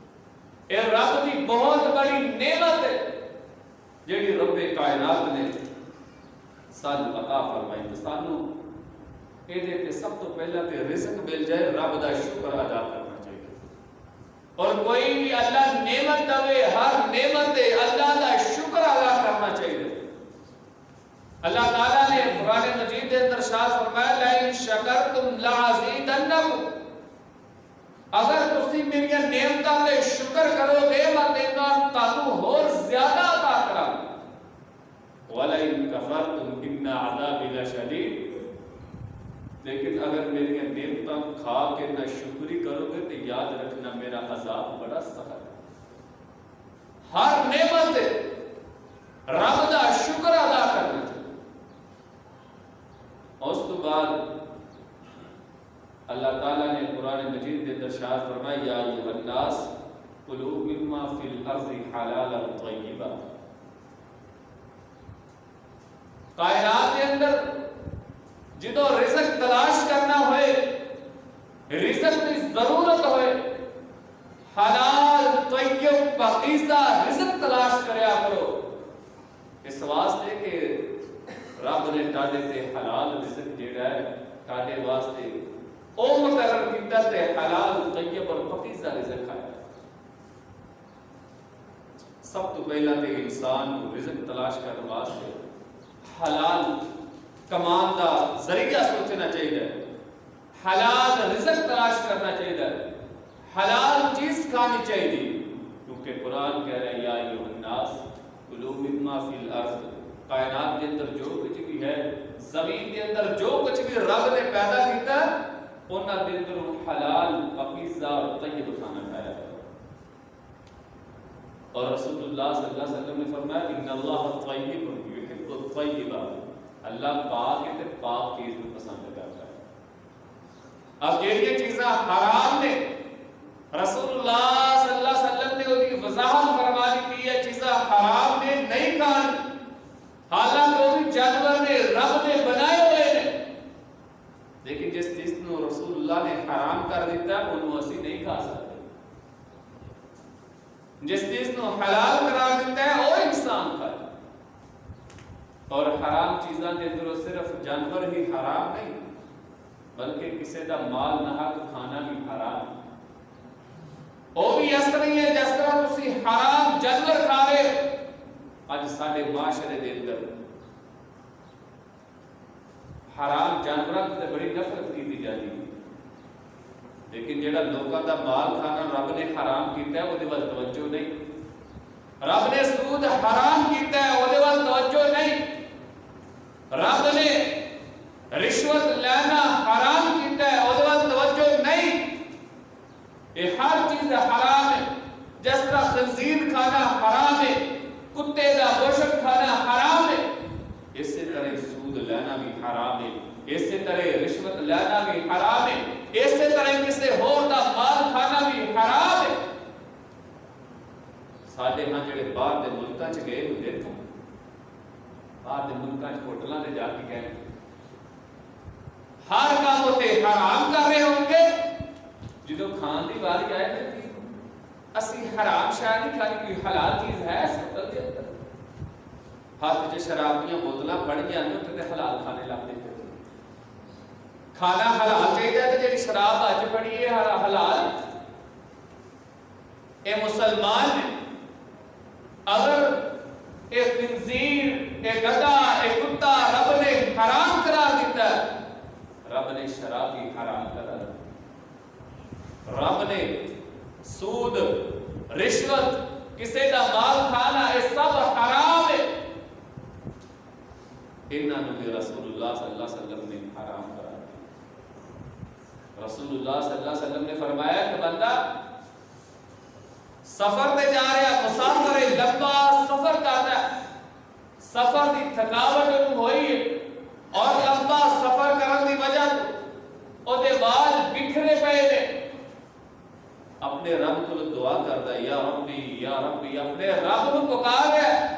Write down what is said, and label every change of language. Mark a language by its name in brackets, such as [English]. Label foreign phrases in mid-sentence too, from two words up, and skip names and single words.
[Punjabi] یہ رب کی بہت بڑی نعمت ہے جیڑی رب کائنات نے سانو عطا فرمائی تو سانو یہ سب تو پہلا تے رزق مل جائے رب دا شکر ادا کرنا چاہیے. اور کوئی بھی اللہ نعمت دے ہر نعمت دے اللہ دا شکر ادا کرنا چاہیے. [Urdu] اللہ تعالیٰ نے قرآن مجید کے اندر ارشاد فرمایا [Arabic] لئن شکرتم لازیدنکم، [Punjabi] اگر تسی میری نعمتاں تے شکر کرو گے میں تانوں ہور زیادہ عطا کراں. [Arabic] ولئن کفرتم ان عذابی لشدید، [Punjabi] لیکن اگر میری نعمتاں کھا کے نہ شکری کرو گے تو یاد رکھنا میرا عذاب بڑا سخت ہے. ہر نعمت رب دا شکر ادا کرنا چاہیے. [Urdu] اس تو بعد اللہ تعالیٰ نے قرآن مجید کے اندر ارشاد فرمایا [Arabic] یا ایھا الناس کلوا مما فی الارض حلالا طیبا. [Punjabi] کائنات کے اندر جدو رزق تلاش کرنا ہوئے، رزق کی ضرورت ہوئے، حلال طیب پاکیزہ رزق تلاش کریا کرو. اس واسطے کہ رب نے تاڈے تے حلال رزق جیڑا ہے تاڈے واسطے او مقرر کیتا تے حلال طیب اور پاکیزہ رزق ہے. سب تو پہلا تے انسان کو رزق تلاش کرنے واسطے حلال کمان دا ذریعہ سوچنا چاہیے، حلال رزق تلاش کرنا چاہیے، حلال چیز کھانی چاہیے. [Urdu] کیونکہ قرآن کہہ رہا ہے [Arabic] یا ایھا الناس کلوا مما فی الارض، [Punjabi] کائنات کے اندر جو کچھ بھی ہے، زمین کے اندر جو کچھ بھی رب نے پیدا کیتا انہاں دے اندر حلال پاکیزہ اور طیب کھانا کھایا. [Urdu] اور رسول اللہ صلی اللہ علیہ وسلم نے فرمایا [Arabic] ان اللہ طیب یحب الطیب، [Urdu] اللہ پاک ہے تے پاک چیز کو پسند کرتا ہے. [Punjabi] اب جہڑی چیزاں حرام نے رسول اللہ صلی اللہ علیہ وسلم نے ان کی وضاحت فرما دی ہے، چیزاں حرام نے نہیں کھانی، حالانکہ وہ بھی جانور نے رب نے بنائے ہوئے نے، لیکن جس چیز کو رسول اللہ نے حرام کر دیتا ہے انہوں اسی نہیں کھا سکتے. [Urdu] جس چیز کو حلال قرار دیتا ہے وہ انسان کھائے. [Punjabi] اور حرام چیزاں کے اندر صرف جانور ہی حرام نہیں بلکہ کسی دا مال ناحق کھانا بھی حرام. [Urdu] وہ بھی اس طرح ہے جس طرح تسی حرام جانور کھا رہے ہو. [Punjabi] اج ساڈے معاشرے دے اندر حرام جانوراں تے بڑی نفرت کی جاتی ہے، لیکن جڑا لوکاں دا مال کھانا رب نے حرام کیتا ہے وہ ول توجہ نہیں. رب نے سود حرام کیتا ہے وہ ول توجہ نہیں. رب نے رشوت لینا حرام کیتا ہے وہ ول توجہ نہیں. [Urdu] یہ ہر چیز حرام ہے. [Punjabi] جس طرح خنزیر کھانا حرام ہے، کتے دا گوشت کھانا حرام ہے، اسی طرح سود لینا بھی حرام ہے، اسی طرح رشوت لینا بھی حرام ہے، اسی طرح کسی ہور دا مال کھانا بھی حرام ہے. ساڈے ہاں جڑے باہر دے ملکاں چ گئے ہوئے دیکھو، باہر دے ملکاں چ ہوٹلاں تے جا کے کہنے ہر کام تے حرام کر رہے ہوں گے، جدو کھان دی باری آئے تے اسی حرام شاہ نہیں کھانی، کوئی حلال چیز ہے اس ہوٹل کے اندر. ہاتھ چ شراب دیاں بوتلاں پڑ گیا تے حلال کھانے لگ پے. کھانا حلال چاہیے تے جڑی شراب اج پڑی ہے حلال. اے مسلمان نے اگر اے خنزیر، اے گدھا، اے کتا رب نے حرام قرار دیتا ہے، رب نے شراب بھی حرام قرار دیتا. [Urdu] رب نے سود، رشوت، کسی دا مال کھانا یہ سب حرام ہے. [Punjabi] انہاں نوں بھی رسول اللہ صلی اللہ علیہ وسلم نے حرام قرار دیا. رسول اللہ صلی اللہ علیہ وسلم نے فرمایا کہ بندہ سفر تے جا رہا، مسافر ہے، لمبا سفر کرتا ہے، سفر دی تھکاوٹ ہوئی ہے اور لمبا سفر کرنے کی وجہ او دے وال بکھرے پئے نے، اپنے رب کو دعا کرتا ہے یا ربی اپنے رب کو پکار رہا ہے.